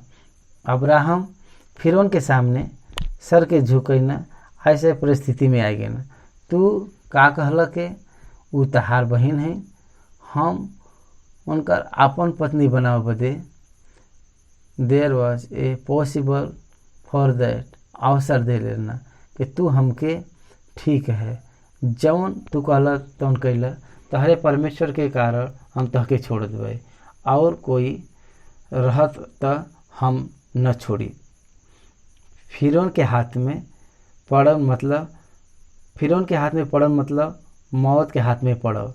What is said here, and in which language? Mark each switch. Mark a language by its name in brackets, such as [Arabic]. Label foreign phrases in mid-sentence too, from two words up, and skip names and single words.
[Bhojpuri] अब्राहम फिरौन के सामने सर के झुकना ऐसे परिस्थिति में आ गए ना। तू का कहला के उ तहार बहन है, हम उनकर अपन पत्नी बनाव बदे [English] there was a possible for that [Bhojpuri] अवसर दे लेना कि तू हमके ठीक है जौन तू कहला तौन कैला, तहरे परमेश्वर के कारण हम तहके छोड़ देवे और कोई रहत तो हम न छोड़ी। फिरौन के हाथ में पड़न मतलब मौत के हाथ में पड़ो।